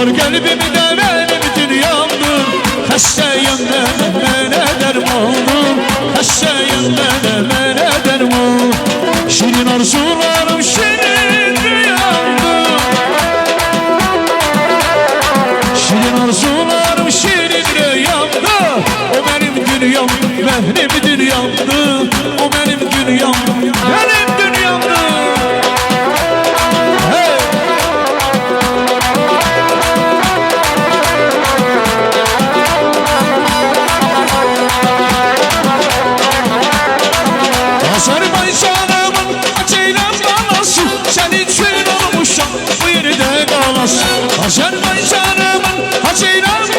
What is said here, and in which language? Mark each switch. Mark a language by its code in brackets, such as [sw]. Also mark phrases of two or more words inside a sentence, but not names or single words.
[tr] Kalbimi de benim dünyamdır. [az] Hastayım mənə dərmandır. Hastayım mənə dərman. [tr] Şirin arzularım şirin rüyamdır. Şirin arzularım şirin rüyamdır. O benim dünyam, benim dünyamdır. O benim dünyam, benim dünyamdır. [az] Hey! Azərbaycanımın acıyla balası, sən üçün olmuşam bu yerdə qalası. Azərbaycanımın acıyla